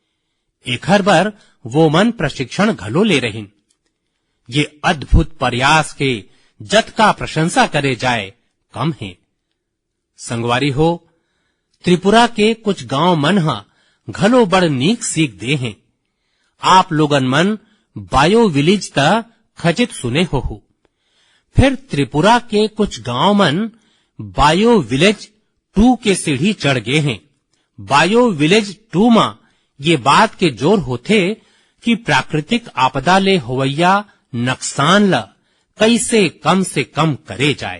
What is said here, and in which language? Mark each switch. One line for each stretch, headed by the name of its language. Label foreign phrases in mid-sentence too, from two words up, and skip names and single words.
Chhattisgarhi: एखर बर वो मन प्रशिक्षण घलो ले रहिन। ये अद्भुत प्रयास के जतका प्रशंसा करे जाए कम है। संगवारी हो, त्रिपुरा के कुछ गांव मन हा घलो बड़ नीक सीख दे हैं। आप लोगन मन
English: bio village
Chhattisgarhi: ता खचित सुने हो। फिर त्रिपुरा के कुछ गांव मन
English: bio village
Chhattisgarhi: 2 के सीढ़ी चढ़ गए हैं।
English: bio village
Chhattisgarhi: 2 में ये बात के जोर होते कि प्राकृतिक आपदा ले होवैया नुकसान ला कैसे कम से कम करे जाए।